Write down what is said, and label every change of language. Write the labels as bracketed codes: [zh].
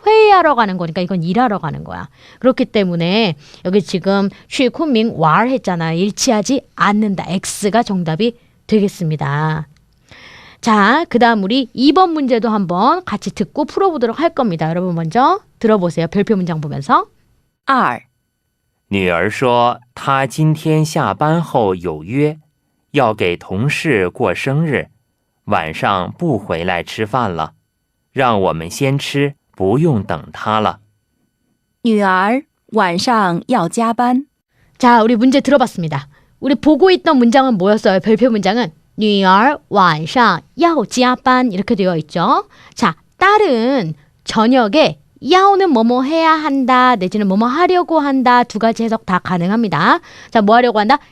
[ko] 회의하러 가는 거니까 이건 일하러 가는 거야. 그렇기 때문에 여기 지금 취 쿤밍 왈 했잖아. 일치하지 않는다. X가 정답이 되겠습니다. 자, 그 다음 우리 2번 문제도 한번 같이 듣고 풀어보도록 할 겁니다. 여러분 먼저 들어보세요. 별표 문장 보면서. 2. [zh] 女儿说她今天下班后有约，要给同事过生日，晚上不回来吃饭了，让我们先吃，不用等她了。女儿晚上要加班。 [ko] 자, 우리 문제 들어봤습니다. 우리 보고 있던 문장은 뭐였어요? 별표 문장은 [zh] 女儿晚上要加班 [ko] 이렇게 되어 있죠. 자, 딸은 저녁에 야오는 뭐뭐 해야 한다 내지는 뭐뭐 하려고 한다 두 가지 해석 다 가능합니다. 자, 뭐 하려고 한다?